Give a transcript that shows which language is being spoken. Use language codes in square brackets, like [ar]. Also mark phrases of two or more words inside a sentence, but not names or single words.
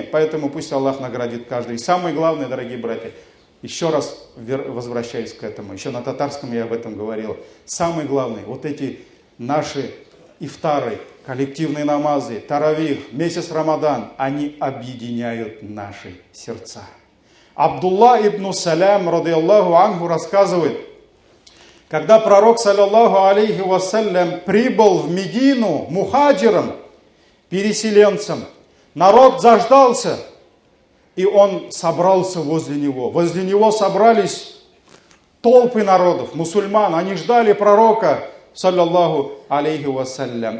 [ru] Поэтому пусть Аллах наградит каждого. И самое главное, дорогие братья, еще раз возвращаюсь к этому. Еще на татарском я об этом говорил. Самое главное, вот эти наши ифтары, коллективные намазы, таравих, месяц Рамадан, они объединяют наши сердца. [ar] Абдулла ибн Салям, رضي الله عنه, [ru] рассказывает, когда пророк, [ar] صلى الله عليه وسلم, [ru] прибыл в Медину мухаджиром, переселенцем, народ заждался, и он собрался возле него. Возле него собрались толпы народов, мусульман, они ждали пророка, [ar] صلى الله عليه وسلم.